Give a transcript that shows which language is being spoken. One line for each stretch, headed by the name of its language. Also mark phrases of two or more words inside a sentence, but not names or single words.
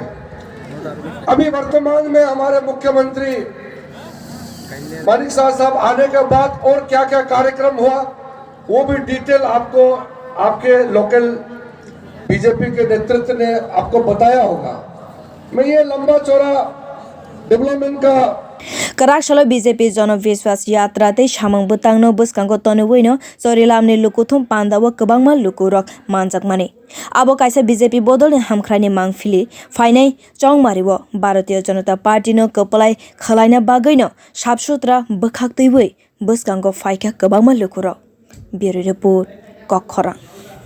Hindi: अभी वर्तमान में हमारे मुख्यमंत्री मानिक शाह साहब आने के बाद और क्या क्या कार्यक्रम हुआ वो भी डिटेल आपको आपके लोकल बीजेपी के नेतृत्व ने आपको बताया होगा। मैं ये लंबा चौड़ा डेवलपमेंट का
Kok Borok: कराकशाला बीजेपी जनविश्वास यात्रा तै सामंग बोतांनो बुस्कांगो तनेवैनो चरिलामनि लुकुथुम पान्दावो गोबांमा लुकुरक मानजाकमानि आबो कायसा बीजेपी बदलनि हामख्रानि मांगफिलि फाइनाय चंगमारिवो भारतीय जनता पार्टीनो कपलाय खलायना बागैनो साफसुथरा बोखाक्तैवै बुस्कांगो फाइका गोबांमा लुकुरक ब्यूरो रिपोर्ट कखरा।